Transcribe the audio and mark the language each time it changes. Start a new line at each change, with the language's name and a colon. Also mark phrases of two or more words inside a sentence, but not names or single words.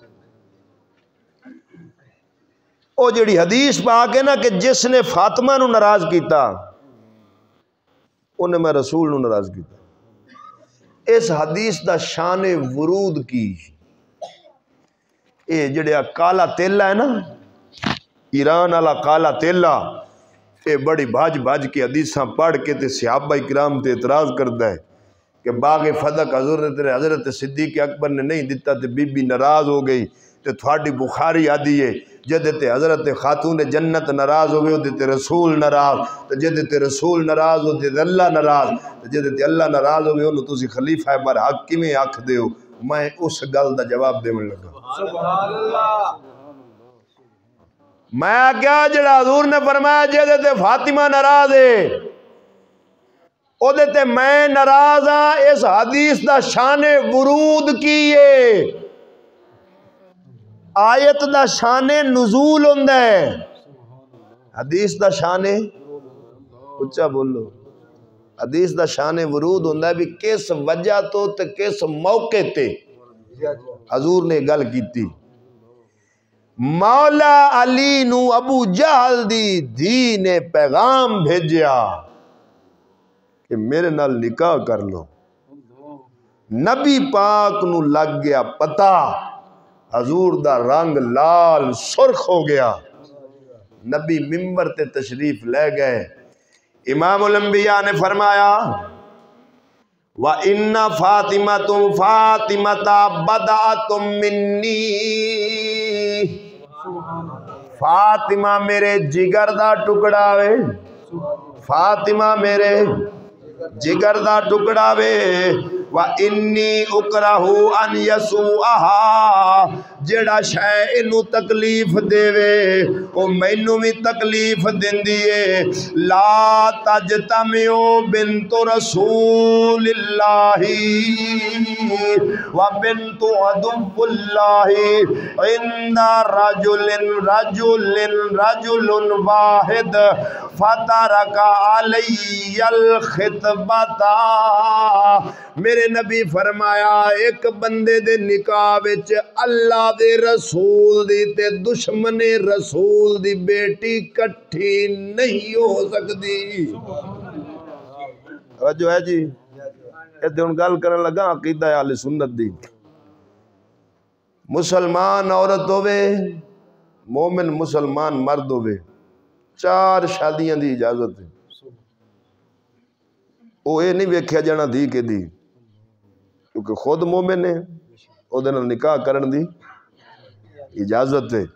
Punjabi: او جڑی حدیث پاک ہے نا کہ جس نے فاطمہ نو ناراض کیتا انہیں میں رسول نو ناراض کیتا۔ اس حدیث دا شان ورود کی، اے جڑے کالا تیلا ہے نا، ایران والا کالا تیلا، اے بڑی بھاج بھاج کے حدیثاں پڑھ کے تے صحابہ کرام تے اعتراض کردا ہے کہ باغ فدق حضرت صدیق اکبر نے نہیں دیتا تے بی بی ناراض ہو گئی، تے تھوڑی بخاری آدھی ہے جدے تے حضرت خاتون جنت ناراض ہوئے تے تے رسول ناراض، تے جدے تے رسول ناراض ہو تے اللہ ناراض، تے جدے تے اللہ ناراض ہوئے انہوں تسی خلیفہ برحق کیویں آکھ دیو۔ میں اس گل دا جواب دیون لگا،
Arabic: سبحان اللہ۔
Punjabi: میں کیا جڑا حضور نے فرمایا جدے تے فاطمہ ناراض ہے او دے تے میں ناراض ہاں، اس حدیث دا شان ورود کیے، آیت دا شان نزول ہوندا ہے، حدیث دا شان اچھا بولو، حدیث دا شان ورود ہوندا ہے بھی کس وجہ تو تے کس موقع تے حضور نے گل کیتی۔ مولا علی نو ابو جہل دی دھی نے پیغام بھیجیا کہ میرے نال نکاح کر لو. نبی پاک نو لگ گیا پتا، حضور دا رنگ لال سرخ ہو گیا. نبی ممبر تے تشریف لے گئے. امام الانبیاء نے فرمایا
Arabic: وَإِنَّ فَاطِمَةٌ فَاطِمَةَ بَدَعَةٌ مِّنِّي،
Punjabi: فاطمہ میرے جگر دا ٹکڑا وے، فاطمہ میرے جگر دا ٹکڑا وے.
Arabic: وَإِنِّي أُكْرَهُ أَنْ يَسُوءَهَا،
Punjabi: جڑا شے انو تکلیف دے وے او مینوں بھی تکلیف دیندی ہے.
Arabic: لا تجتمع بنت رسول اللہ وبنت عدو اللہ عند رجل واحد فترک علی الخطبۃ.
Punjabi: میرے نبی فرمایا ایک بندے دے نکاح وچ اللہ دے رسول دی تے دشمن رسول دی بیٹی کٹھی نہیں ہو سکتی. توجہ ہے جی؟ ایتھے ہن گل کرن لگا عقیدہ اہل سنت دی. مسلمان عورت ہوے، مومن مسلمان مرد ہوے، 4 شادیاں دی اجازت ہے. وہ یہ نہیں ویکھیا جانا دی کے دی، کیونکہ خود مومن ہے، او دے نال نکاح کرن دی اجازت ہے.